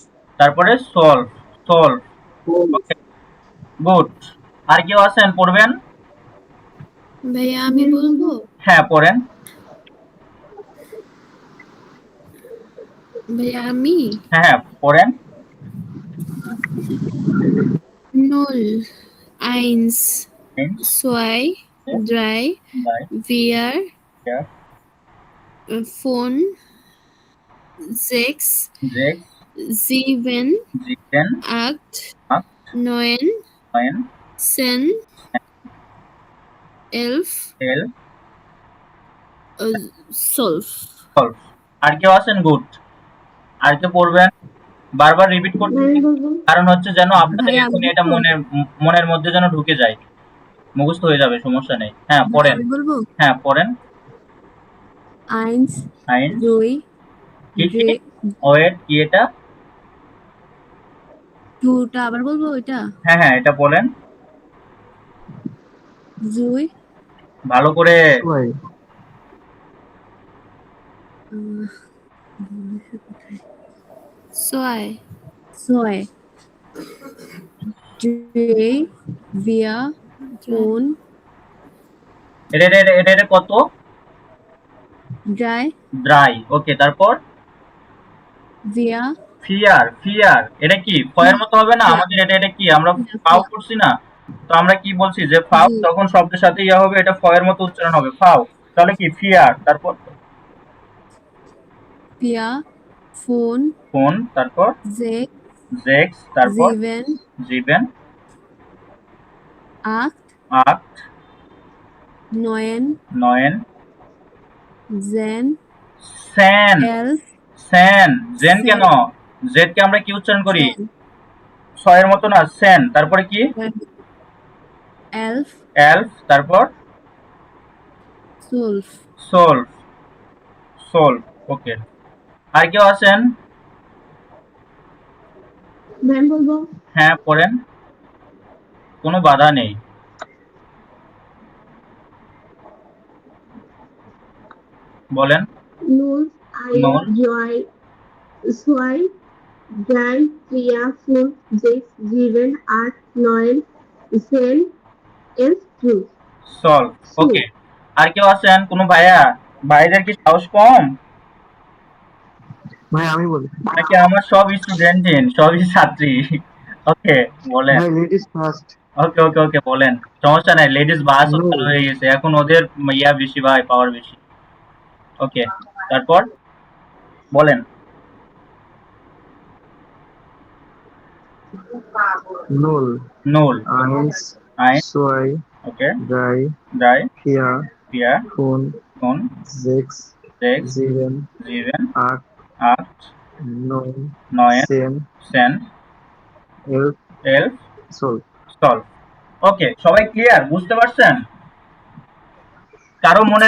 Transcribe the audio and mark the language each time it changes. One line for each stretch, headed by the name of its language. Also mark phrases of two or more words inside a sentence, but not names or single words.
Bangla: তারপরে সলভ। সলভ। টুয়েলভ। ওকে, গুড। আর কেউ আছেন পড়বেন? ভাইয়া আমি বলবো? হ্যাঁ, পড়েন। ভাইয়া আমি? হ্যাঁ হ্যাঁ, পড়েন।
German: Null, eins, Eins, zwei, drei, drei, vier, vier, fünf, sechs, sechs, sieben, sieben, acht, acht, neun, neun, 10, 11, elf, 12.
Bangla: 12। আর কেউ আছেন? গুড। আর কেউ পড়বেন? বারবার রিপিট করতেছি, কারণ হচ্ছে যেন আপনাদের ভাইয়া আমি এখনই এটা বলবো? মনের মধ্যে যেন ঢুকে যায়, মুখস্থ হয়ে যাবে, সমস্যা নেই। হ্যাঁ, ভাইয়া পড়েন। আমি বলবো? হ্যাঁ, পড়েন।
German: Eins, Eins,
Bangla: দুই, কি কি? যে ওয়েট, কি এটা? টুটা আবার বলবো ওইটা? হ্যাঁ হ্যাঁ, এটা বলেন দুই, ভালো করে। ছয়, ছয়,
German: drei, vier, fünf,
Bangla: এটা কত?
German: drei,
Bangla: ড্রাই। ওকে, তারপর
German: vier,
Bangla: ফিয়ার। ফিয়ার এটা কি ফয়ের মতো হবে না? আমাদের এটা কি আমরা ফাও
German: vier,
Bangla: করছি না? তো আমরা কি বলছি যে ফাও জি, তখন শব্দের সাথে ইয়া হবে, এটা ফয়ের মতো উচ্চারণ হবে, ফাও। তাহলে কি ফিয়ার। তারপর
German: vier, fünf,
Bangla: ফোন। তারপর
German: sechs,
Bangla: জেক্স। তারপর
German: sieben,
Bangla: জিবেন,
German: acht,
Bangla: আট,
German: neun,
Bangla: নয়েন,
German: zehn,
Bangla: সেন। 11, সেন। জেন কেন?
German: zehn,
Bangla: জেড কে আমরা কি উচ্চারণ করি?
German: zehn,
Bangla: ছয়ের মতো না, সেন। তারপরে কি? 11, এলফ। তারপর
German: solve,
Bangla: সলভ, সলভ। ওকে, আর কেউ আছেন? ম্যাম বলবো হ্যাঁ, পড়েন, কোনো বাধা নেই। বলেন।
German: null, I,
Bangla: নল,
German: joy, soy, drei, Priya, fünf, sechs, sieben, acht, neun, zehn, elf, zwölf,
Bangla: সলভ। ওকে,
German: solve.
Bangla: আর কেউ আছেন? কোনো ভাইয়া? ভাইদের কি সাহস কম ভাই আমি বলি। নাকি আমার সব স্টুডেন্ট সবই ছাত্রী? ওকে, বলেন। ভাই
English: ladies first.
Bangla: ওকে ওকে ওকে, বলেন, সমস্যা নাই। লেডিস বাস নো, চালু হয়ে গেছে এখন, ওদের ইয়া বেশি ভাই, পাওয়ার বেশি। ওকে, তারপর বলেন।
German: null,
Bangla: নুল,
German: eins,
Bangla: আইন,
German: zwei,
Bangla: ওকে, 3, ড্রাই, 4, পিয়া, 5, কোন, 6, সিক্স, 7, জিভেন, 8, আট, 9, নয়, 10, সেন, 11, এলফ, 12। সলভ। ওকে, সবাই ক্লিয়ার, বুঝতে পারছেন? কারো মনের